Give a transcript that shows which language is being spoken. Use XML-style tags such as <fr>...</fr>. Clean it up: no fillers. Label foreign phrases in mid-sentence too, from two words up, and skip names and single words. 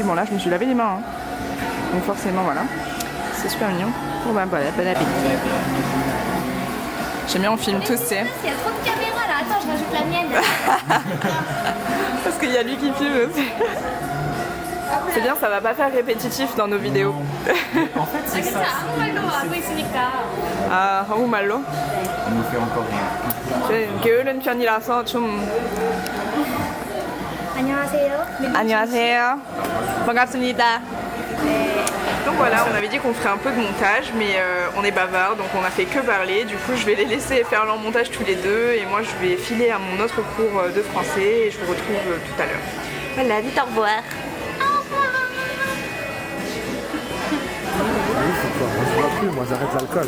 <fr>Bon là je me suis lavé les mains, hein. Donc forcément voilà, c'est super mignon. Bon bah voilà, bon appétit. J'aime bien on filme tous, tu sais. Il y a trop de caméras là, attends je rajoute la mienne. Parce qu'il y a lui qui filme aussi. C'est bien, ça va pas faire répétitif dans nos vidéos. En fait c'est ça.</fr> <ko>아, 한국말로?</ko> <fr>On nous fait encore rien.</fr> <ko>게으른 편이라서 좀 안녕하세요. 안녕하세요. 반갑습니다.</ko> <fr>Donc voilà, on avait dit qu'on ferait un peu de montage, mais on est bavard, donc on a fait que parler. Du coup, je vais les laisser faire leur montage tous les deux, et moi, je vais filer à mon autre cours de français, et je vous retrouve tout à l'heure. Voilà, vite au revoir. Moi j'arrête l'alcool.</fr>